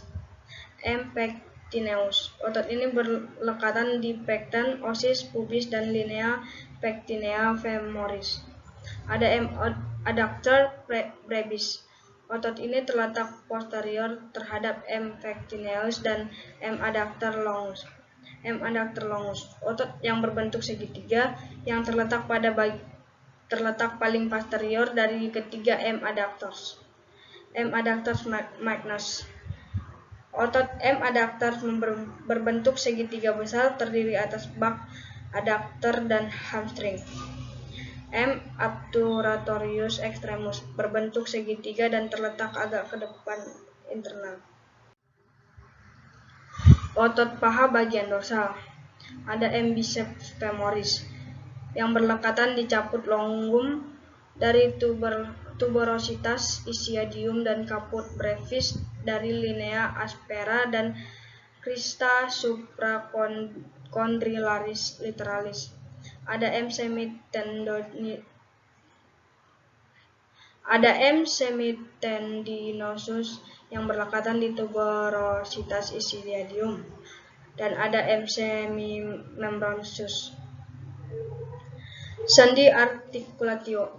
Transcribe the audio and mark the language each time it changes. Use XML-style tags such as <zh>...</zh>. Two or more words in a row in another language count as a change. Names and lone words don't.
<id>M. pectineus. Otot ini berlekatan di pecten, osis, pubis, dan linea pectinea femoris. Ada M. adductor brevis. Otot ini terletak posterior terhadap M. pectineus dan M. adductor longus. M. adductor longus, otot yang berbentuk segitiga yang terletak paling posterior dari ketiga M. adductors. M. adductors magnus. Otot M. adductors berbentuk segitiga besar terdiri atas bak, adductor, dan hamstring. M. obturatorius extremus berbentuk segitiga dan terletak agak ke depan internal. Otot paha bagian dorsal. Ada M. biceps femoris yang berlekatan di caput longum dari tuberositas ischiadium dan caput brevis dari linea aspera dan crista supracondylaris literalis. Ada M. semitendinosus yang berlekatan di tuberositas ischiadium dan ada M. semimembranosus. Sendi articulatio.</id>